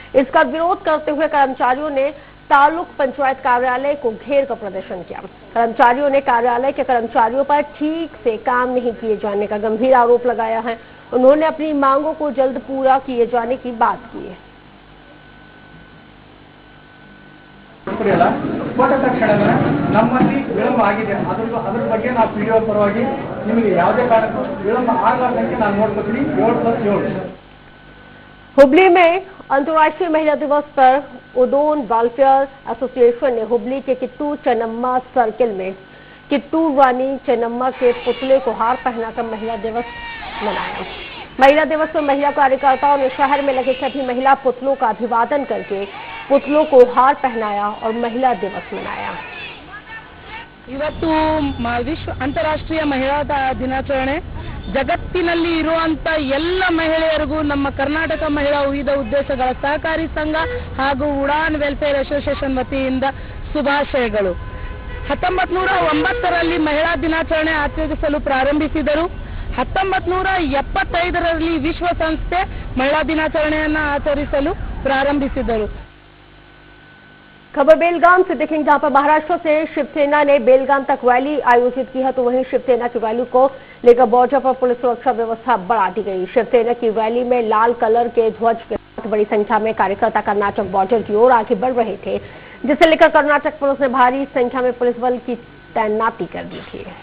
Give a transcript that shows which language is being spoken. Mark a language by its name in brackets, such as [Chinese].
[Hindi] इसका विरोध करते हुए कर्मचारियों ने तालुक पंचायत कार्यालय को घेर कर प्रदर्शन किया। कर्मचारियों ने कार्यालय के कर्मचारियों पर ठीक से काम नहीं किए जाने का गंभीर आरोप लगाया है। उन्होंने अपनी मांगों को जल्द पूरा किए जाने की बात की है। [Kannada] ಪಡೆಯಲ್ಲ ಕೊಟ್ಟ ತಕ್ಷಣ ನಮ್ಮಲ್ಲಿ ವಿಳಂಬ ಆಗಿದೆ, ಅದ್ರ ಬಗ್ಗೆ ನಾವು PDO ಪರವಾಗಿ ನಿಮಗೆ ಯಾವುದೇ ಕಾರಣಕ್ಕೂ ವಿಳಂಬ ಆಗಲಾರ್ದಂತೆ ನಾನು ನೋಡ್ಕೊತೀನಿ 7+7। [Hindi] हुबली में अंतर्राष्ट्रीय महिला दिवस पर उदोन वेलफेयर एसोसिएशन ने हुबली के किट्टू चेन्नम्मा सर्किल में किट्टू रानी चेन्नम्मा के पुतले को हार पहनाकर महिला दिवस मनाया। महिला दिवस पर महिला कार्यकर्ताओं ने शहर में लगे सभी महिला पुतलों का अभिवादन करके पुतलों को हार पहनाया और महिला दिवस मनाया। [Kannada] ಇವತ್ತು ವಿಶ್ವ ಅಂತಾರಾಷ್ಟ್ರೀಯ ಮಹಿಳಾ ದಿನಾಚರಣೆ ಜಗತ್ತಿನಲ್ಲಿ ಇರುವಂತ ಎಲ್ಲ ಮಹಿಳೆಯರಿಗೂ ನಮ್ಮ ಕರ್ನಾಟಕ ಮಹಿಳಾ ವಿವಿಧ ಉದ್ದೇಶಗಳ ಸಹಕಾರಿ ಸಂಘ ಹಾಗೂ ಉಡಾನ್ ವೆಲ್ಫೇರ್ ಅಸೋಸಿಯೇಷನ್ ವತಿಯಿಂದ ಶುಭಾಶಯಗಳು। 1909ರಲ್ಲಿ ಮಹಿಳಾ ದಿನಾಚರಣೆ ಆಚರಿಸಲು ಪ್ರಾರಂಭಿಸಿದರು। 1975ರಲ್ಲಿ ವಿಶ್ವಸಂಸ್ಥೆ ಮಹಿಳಾ ದಿನಾಚರಣೆಯನ್ನು ಆಚರಿಸಲು ಪ್ರಾರಂಭಿಸಿದರು। [Hindi] खबर बेलगाम से देखेंगे, जहां पर महाराष्ट्र से शिवसेना ने बेलगाम तक रैली आयोजित की है, तो वहीं शिवसेना की रैली को लेकर बॉर्डर पर पुलिस सुरक्षा व्यवस्था बढ़ा दी गई। शिवसेना की रैली में लाल कलर के ध्वज के साथ बड़ी संख्या में कार्यकर्ता कर्नाटक बॉर्डर की ओर आगे बढ़ रहे थे, जिसे लेकर कर्नाटक पुलिस ने भारी संख्या में पुलिस बल की तैनाती कर दी थी।